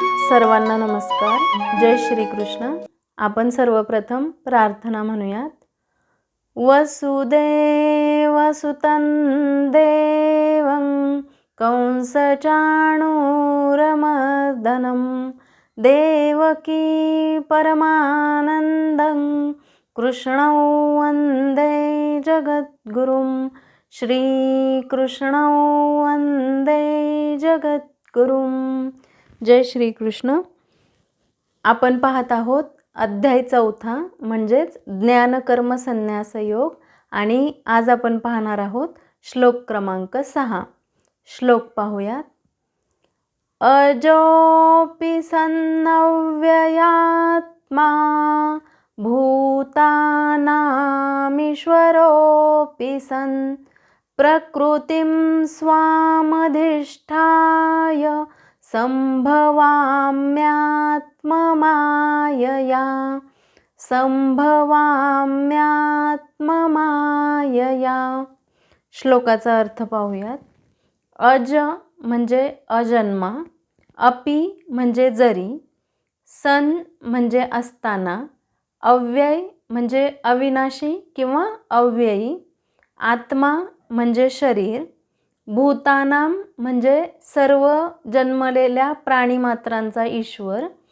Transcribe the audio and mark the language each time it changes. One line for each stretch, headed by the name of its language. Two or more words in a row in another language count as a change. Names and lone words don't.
Marathi: सर्वांना नमस्कार. जय श्री कृष्ण. आपण सर्वप्रथम प्रार्थना म्हणूयात.
Sanskrit: वसुदेवसुतं देवं कंसचाणूरमर्दनं देवकी परमानन्दं कृष्णौ वन्दे जगद्गुरुं. श्रीकृष्णौ वन्दे जगद्गुरुं.
Marathi: जय श्री कृष्ण. आपण पाहत आहोत अध्याय 4 म्हणजेच ज्ञानकर्म संन्यास योग आणि आज आपण पाहणार आहोत श्लोक क्रमांक 6. श्लोक पाहूयात.
Sanskrit: अजोपि सन्नव्ययात्मा भूतानामीश्वरोऽपि सन् प्रकृतिं स्वामधिष्ठाय संभवाम्यात्ममायया.
Marathi: श्लोकाचा अर्थ पाहूयात. अज म्हणजे अजन्मा, अपि म्हणजे जरी, सन म्हणजे असताना, अव्यय म्हणजे अविनाशी किंवा अव्ययी, आत्मा म्हणजे शरीर, भूतानाम म्हणजे सर्व जन्मलेल्या प्राणीमात्रांचा ईश्वर,